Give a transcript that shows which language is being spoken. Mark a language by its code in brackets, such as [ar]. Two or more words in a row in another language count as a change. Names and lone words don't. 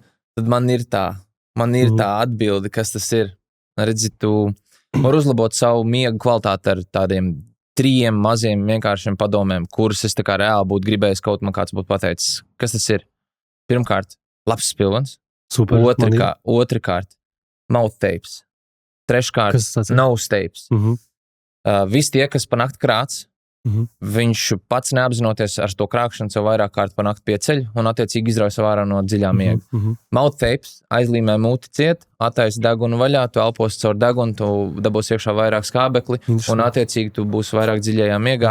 [lv] Tad man ir tā atbilde, kas tas ir. Redzi, tu var uzlabot savu miegu kvalitāti ar tādiem 3 maziem vienkāršiem padomiem, kurus es tā kā reāli būtu gribējis, kaut man kāds būtu pateicis. Kas tas ir? Pirmkārt, labs spilvens. Super. Otrkārt, [en] mouth tapes. Treškārt, nose tapes. [lv] Visi tie, kas pa nakti krāc, viņš pats neapzinoties ar to krākšanu sev vairāk kārt pa nakti pieceļ un attiecīgi izrauj sev ārā no dziļā miega. [en] Mouth tapes [lv] aizlīmē muti ciet, attaisa degunu vaļā, tu elposi caur degunu, tu dabūsi iekšā vairāk skābekli un attiecīgi tu būsi vairāk dziļajā miegā.